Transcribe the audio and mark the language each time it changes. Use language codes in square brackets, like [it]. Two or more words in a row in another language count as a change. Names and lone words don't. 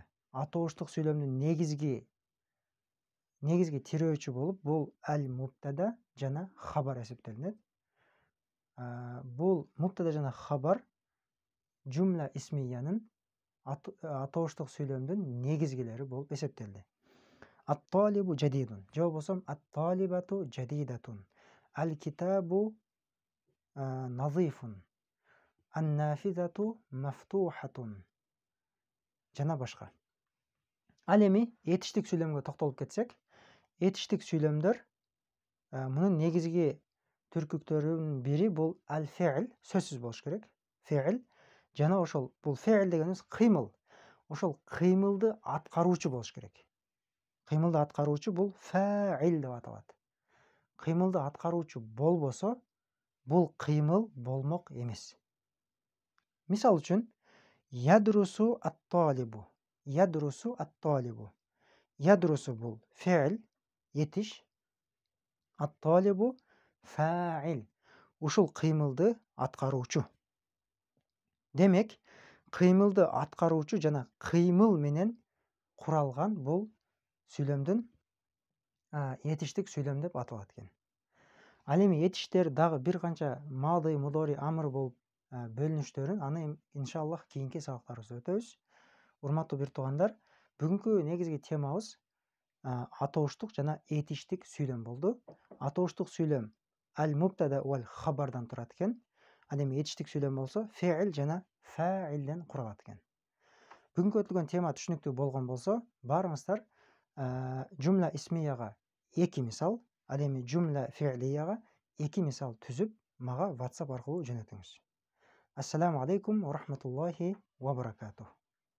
[ky] Атооштук сүйлөмдүн негизги тирөөчү болуп, бул аль-мубтада жана хабар эсептелинет. Бул мубтада жана хабар [ar] جملة اسمية [ky] атооштук сүйлөмдүн негизгилери болуп эсептелди. [ar] الطالب جديد. [ky] Же болбосо [ar] الطالبة جديدة. الكتاب نظيف. النافذة مفتوحة. [ky] Жана башка. Ал эми этиштик сүйлөмгө токтолуп кетсек, этиштик сүйлөмдөр мунун негизги түркүктөрүнүн бири бул аль-фи'л, сөзсүз болуш керек. Фи'л жана ошол бул фи'л дегенибиз кыймыл. Ошол кыймылды аткаруучу болуш керек. Кыймылды аткаруучу бул фа'ил деп аталат. Кыймылды аткаруучу болбосо, бул кыймыл болмок эмес. Мисал үчүн, [ar] يدرس الطالب. يدرس الطالب. يدرس бул фи'л, этиш. الطالب فاعل. [ky] Ушул кыймылды аткаруучу. Демек, кыймылды аткаруучу жана кыймыл менен куралган бул сүйлөмдүн этиштик сүйлөм деп аталат экен. Ал эми этиштер дагы бир канча мады, мудори, амр болуп бөлүнүштөрүн аны [ar] إن شاء الله [ky] кийинки сабактарыбызда өтөбүз. Урматтуу бир туугандар, бүгүнкү негизги темабыз атооштук жана этиштик сүйлөм болду. Атооштук сүйлөм [ar] المبتدأ والخبر [ky] турат экен. Ал эми этиштик сүйлөм болсо фи'л жана фа'илден куралат экен. Бүгүнкү өтүлгөн тема түшүнүктүү болгон болсо, баарыңыздар [ar] جملة اسمية [ky] 2 мисал, ал эми [ar] جملة فعلية [ky] 2 мисал түзүп, мага WhatsApp аркылуу жөнөтүңүз. [ar] السلام عليكم ورحمة الله وبركاته.